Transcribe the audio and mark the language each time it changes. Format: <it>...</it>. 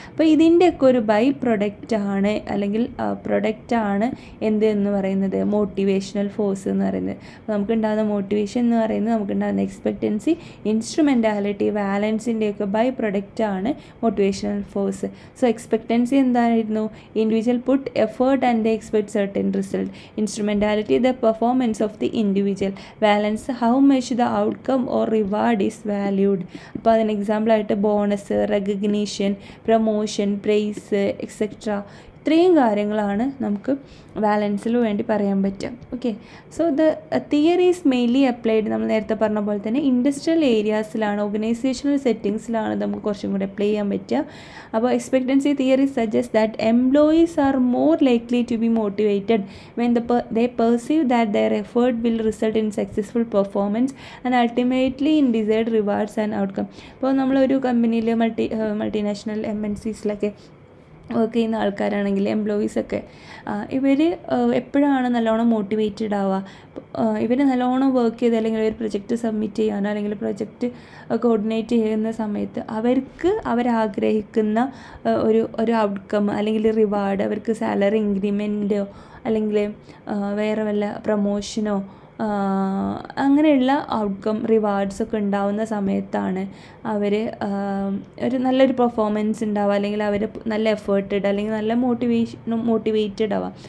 <ml>അപ്പോൾ ഇതിൻ്റെയൊക്കെ ഒരു ബൈ പ്രൊഡക്റ്റാണ് അല്ലെങ്കിൽ പ്രൊഡക്റ്റാണ് എന്ത് എന്ന് പറയുന്നത്, മോട്ടിവേഷണൽ ഫോഴ്സ് എന്ന് പറയുന്നത്. അപ്പോൾ നമുക്കുണ്ടാകുന്ന മോട്ടിവേഷൻ എന്ന് പറയുന്നത് നമുക്കുണ്ടാകുന്ന എക്സ്പെക്റ്റൻസി, ഇൻസ്ട്രുമെൻറ്റാലിറ്റി, ബാലൻസിൻ്റെയൊക്കെ ബൈ പ്രൊഡക്റ്റാണ് മോട്ടിവേഷണൽ ഫോഴ്സ്. സോ എക്സ്പെക്റ്റൻസി എന്തായിരുന്നു?</ml> <en>Individual put effort and they expect certain result. Instrumentality, the performance of the individual. Balance, how much the outcome or reward is valued.</en> <ml>അപ്പോൾ അതിന് എക്സാമ്പിൾ ആയിട്ട് bonus, recognition, promotion, price etcetera, ഇത്രയും കാര്യങ്ങളാണ് നമുക്ക് ബാലൻസിൽ വേണ്ടി പറയാൻ പറ്റുക.</ml> <en>okay, so the theory is mainly applied,</en> <ml>നമ്മൾ നേരത്തെ പറഞ്ഞ പോലെ തന്നെ ഇൻഡസ്ട്രിയൽ ഏരിയാസിലാണ്, ഓർഗനൈസേഷണൽ സെറ്റിങ്സിലാണ് നമുക്ക് കുറച്ചും കൂടെ അപ്ലൈ ചെയ്യാൻ പറ്റുക.</ml> <en>അപ്പോൾ expectancy theory suggest that employees are more likely to be motivated when they perceive that their effort will result in successful performance and ultimately in desired rewards and outcome.</en> <ml>ഇപ്പോൾ നമ്മളൊരു കമ്പനിയിൽ multinational MNCസിലൊക്കെ work ചെയ്യുന്ന ആൾക്കാരാണെങ്കിൽ എംപ്ലോയീസൊക്കെ ഇവർ എപ്പോഴാണ് നല്ലോണം motivated ആവുക? ഇവർ നല്ലോണം വർക്ക് ചെയ്ത് അല്ലെങ്കിൽ ഒരു പ്രൊജക്റ്റ് സബ്മിറ്റ് ചെയ്യാനോ അല്ലെങ്കിൽ പ്രൊജക്റ്റ് കോർഡിനേറ്റ് ചെയ്യുന്ന സമയത്ത് അവരാഗ്രഹിക്കുന്ന ഒരു ഔട്ട്കം അല്ലെങ്കിൽ റിവാർഡ്, അവർക്ക് സാലറി ഇൻക്രിമെൻറ്റോ അല്ലെങ്കിൽ വേറെ വല്ല പ്രൊമോഷനോ അങ്ങനെയുള്ള ഔട്ട്കം റിവാർഡ്സൊക്കെ ഉണ്ടാവുന്ന സമയത്താണ് അവർ ഒരു നല്ലൊരു പെർഫോമൻസ് ഉണ്ടാവുക, അല്ലെങ്കിൽ അവർ നല്ല എഫേർട്ടഡ് അല്ലെങ്കിൽ നല്ല മോട്ടിവേറ്റഡ് ആവാം.</ml>